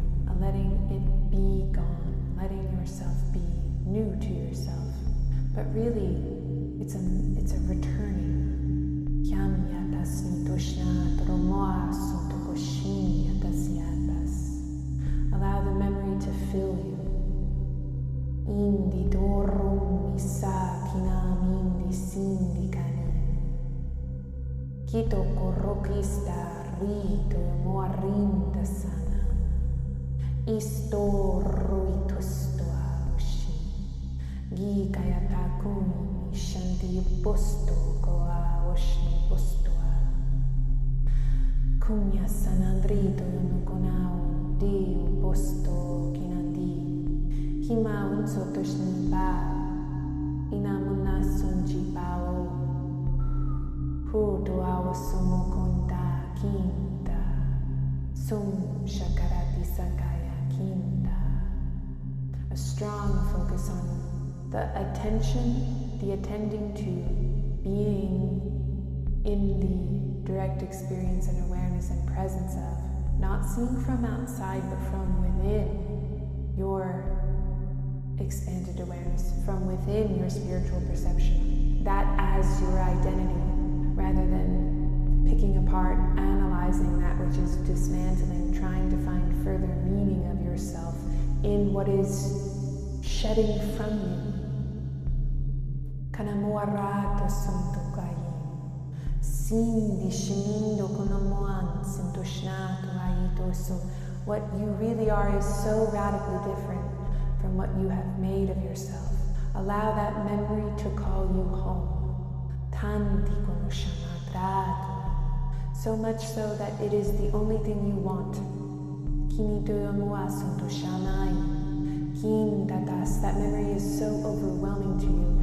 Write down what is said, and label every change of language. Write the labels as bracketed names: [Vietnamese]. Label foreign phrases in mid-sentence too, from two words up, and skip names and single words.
[English] Letting it be gone, letting yourself be new to yourself. But really, it's a returning. Allow the memory to fill you. Indi dorum misa kinam indi sindikani. Kito korokista rito moarinda sana. Isto ruitustoa ushi, gikayata kuni shanti posto koa oshni postoa. Kunya sanandrito yonukonao deu posto kinandi, hima unsotoshni pa, inamuna sunji pao, hudo ao sumo konta kinta, sum shakarati sakaya. A strong focus on the attention, the attending to being in the direct experience and awareness and presence of, not seeing from outside but from within your expanded awareness, from within your spiritual perception, that as your identity, rather than picking apart, analyzing that which is dismantling, trying to find further meaning of yourself in what is shedding from you. Kanamuarato suntukayi, sindi shimindo konomoan sintoshnato aitoso What you really are is so radically different from what you have made of yourself. Allow that memory to call you home. So much so that it is the only thing you want. That memory is so overwhelming to you.